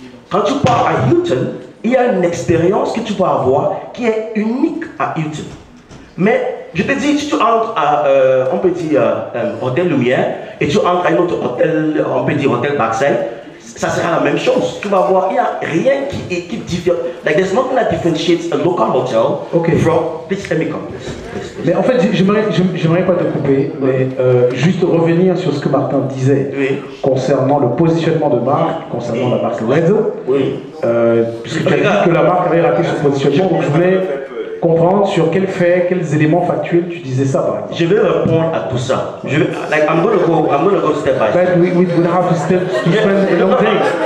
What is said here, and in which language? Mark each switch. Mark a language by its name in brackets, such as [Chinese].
[French] Quand tu pars à Hilton, il y a une expérience que tu vas avoir qui est unique à Hilton. Mais je te dis, si tu entres à, on peut dire, Hôtel Lumière, et tu entres à un autre hôtel, on peut dire Hôtel Backside, ça sera la même chose. Tu vas voir, il n'y a rien qui diffère. [English] Like, there's nothing that differentiates a local hotel from this chemical. [French] Mais en fait, j'aimerais pas te couper, mais juste revenir sur ce que Martin disait concernant le positionnement de marque, concernant la marque Red Zone. Puisque tu as dit que la marque avait raté son positionnement, donc je voulais comprendre sur quels faits, quels éléments factuels tu disais ça par exemple. Je vais répondre à tout ça. [English] I'm gonna go step by step. But we would have to spend a long day.